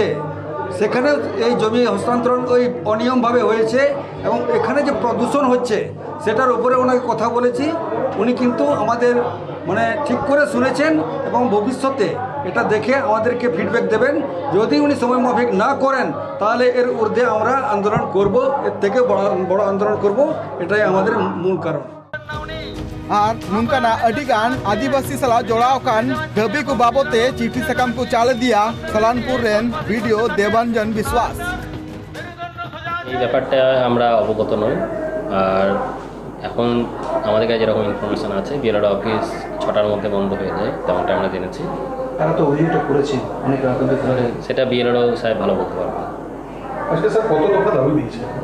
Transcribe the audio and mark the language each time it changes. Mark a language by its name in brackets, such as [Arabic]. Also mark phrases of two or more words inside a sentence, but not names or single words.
[Bangla] সেখানেও এই জমি হস্তান্তরণ ওই অনিয়মভাবে হয়েছে এবং এখানে যে প্রদূষণ হচ্ছে সেটার উপরে ওনাকে কথা বলেছি উনি কিন্তু আমাদের মানে ঠিক করে শুনেছেন এবং ভবিষ্যতে এটা দেখে আমাদেরকে ফিডব্যাক দেবেন যদি উনি সময় মাফিক না করেন তাহলে এর ঊর্ধ্বে আমরা আন্দোলন করব এর থেকে বড় আন্দোলন করব এটাই আমাদের মূল কারণ [Santali] और नुकाना अडिगान आदिवासी सला जोड़ाव कान दबी को बाबते चिठी सकम को चाल दिया सलानपुर रेन वीडियो देवांजन विश्वास [Bangla] এই ব্যাপারটা আমরা অবগত নই আর এখন আমাদের কাছে যেরকম ইনফরমেশন আছে বিএলআর অফিস 6টার মধ্যে বন্ধ হয়ে যায় তেমনটা আমরা জেনেছি তারা তো অভিযোগটা করেছে অনেক রকম সেটা বিএলআর সাহেব ভালো বলতে পারবেন আজকে স্যার কত দফা দাবি দিয়েছে